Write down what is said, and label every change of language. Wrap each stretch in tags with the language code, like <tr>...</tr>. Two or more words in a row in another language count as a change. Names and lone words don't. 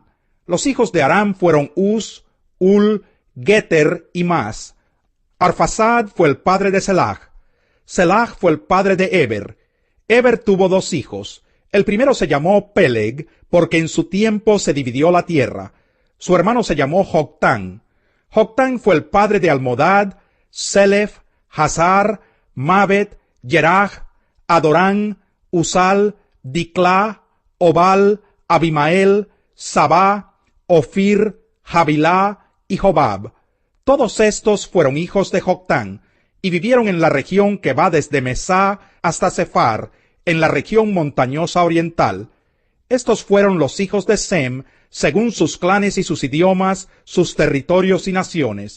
<es>Los hijos de Aram fueron Uz, Ul, Geter y Mas. Arfaxad fue el padre de Selah. Selah fue el padre de Eber. Eber tuvo dos hijos. El primero se llamó Peleg, porque en su tiempo se dividió la tierra. Su hermano se llamó Joctán. Joctán fue el padre de Almodad, Selef, Hazar, Mabet, Yeraj, Adorán, Usal, Diclá, Obal, Abimael, Sabá, Ofir, Havilá y Jobab. Todos estos fueron hijos de Joctán, y vivieron en la región que va desde Mesá hasta Sefar, en la región montañosa oriental. Estos fueron los hijos de Sem, según sus clanes y sus idiomas, sus territorios y naciones.</es>